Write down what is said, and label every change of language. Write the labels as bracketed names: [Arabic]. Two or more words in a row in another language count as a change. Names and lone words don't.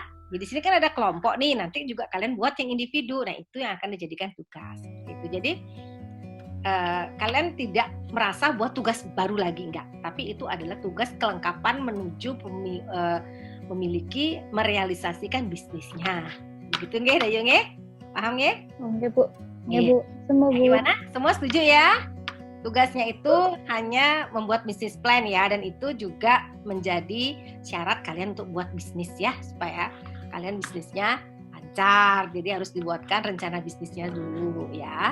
[Indonesian] Jadi di sini kan ada kelompok nih, nanti juga kalian buat yang individu. Nah itu yang akan dijadikan tugas gitu. Jadi kalian tidak merasa buat tugas baru lagi, enggak, tapi itu adalah tugas kelengkapan menuju memiliki merealisasikan bisnisnya. Begitu nggih, Dayu nggih? Paham nggih? Oke, Bu. Ya, Bu. Semua, Bu. Gimana? Semua setuju ya? Tugasnya itu hanya membuat bisnis plan ya, dan itu juga menjadi syarat kalian untuk buat bisnis ya, supaya kalian bisnisnya lancar. Jadi harus dibuatkan rencana bisnisnya dulu ya.